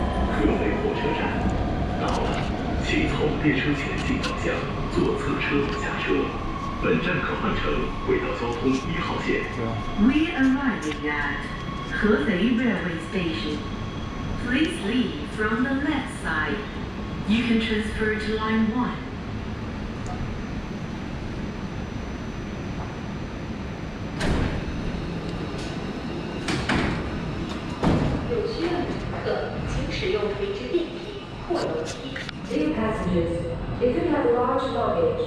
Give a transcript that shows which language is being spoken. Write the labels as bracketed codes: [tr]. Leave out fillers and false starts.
[zh] 合肥火车站到了，请从列车前进方向左侧车门下车。本站可换乘轨道交通1号线。 [en] We arriving at Hefei Railway Station. Please leave from the left side. You can transfer to line 1. [zh] 有需要的乘客，请使用垂直电梯或楼梯。 [en] Dear passengers, if you have large luggage,